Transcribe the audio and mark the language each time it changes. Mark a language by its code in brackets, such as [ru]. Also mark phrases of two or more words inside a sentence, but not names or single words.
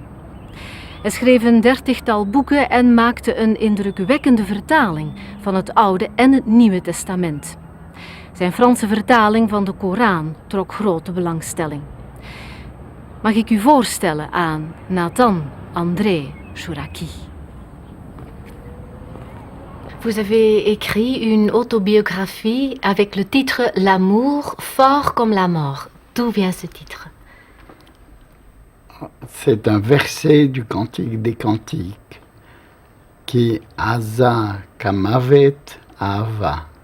[nl] Hij schreef een 30-tal boeken en maakte een indrukwekkende vertaling van het Oude en het Nieuwe Testament. Zijn Franse vertaling van de Koran trok grote belangstelling. Mag ik u voorstellen aan Nathan André Chouraqui? [fr] Vous avez écrit une autobiographie avec le titre L'amour fort comme la mort. D'où vient ce titre? C'est un verset du Cantique des Cantiques qui [he] עזה כמוות אהבה.